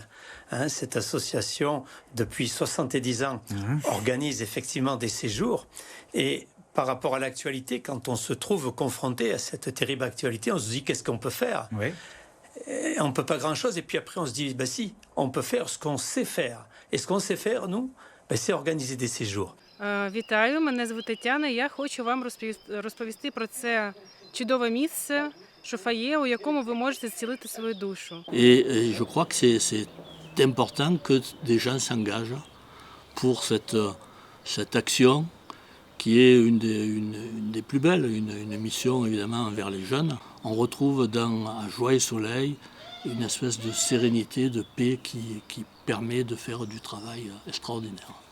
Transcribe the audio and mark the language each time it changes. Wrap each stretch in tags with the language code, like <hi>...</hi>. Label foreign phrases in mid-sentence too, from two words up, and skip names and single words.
<fr>Hein, cette association, depuis 70 ans, organise effectivement des séjours. Et par rapport à l'actualité, quand on se trouve confronté à cette terrible actualité, on se dit qu'est-ce qu'on peut faire? Oui. Et on ne peut pas grand-chose. Et puis après, on se dit, si, on peut faire ce qu'on sait faire. Et ce qu'on sait faire, nous, c'est organiser des séjours.</fr> <uk>Вітаю, мене звуть Тетяна. Я хочу вам розповісти про це чудове місце, шофає, у якому ви можете зцілити свою душу.</uk> <fr>Et je crois que c'est important que des gens s'engagent pour cette action qui est une des plus belles, une mission évidemment envers les jeunes. On retrouve à Joyeux-Soleil une espèce de sérénité, de paix qui permet de faire du travail extraordinaire.</fr>